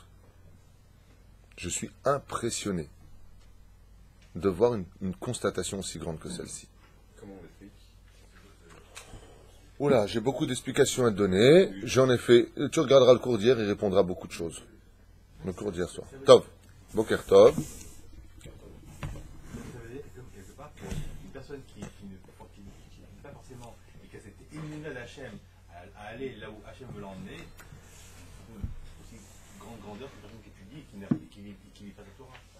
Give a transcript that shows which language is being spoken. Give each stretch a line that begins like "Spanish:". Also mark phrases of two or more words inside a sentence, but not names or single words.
French: Je suis impressionné de voir une constatation aussi grande que celle-ci. Comment on l'explique? Oula, j'ai beaucoup d'explications à te donner. J'en ai fait. Tu regarderas le cours d'hier, il répondra à beaucoup de choses. Le cours d'hier soir.
Hebrew: טוב. בוקר טוב.
French: Ça veut dire que quelque part, une personne qui n'est pas forcément, et qui a cette émuna d'Hachem à aller là où Hachem veut l'emmener, aussi grande grandeur qu'une personne qui étudie et qui vit pas la Torah.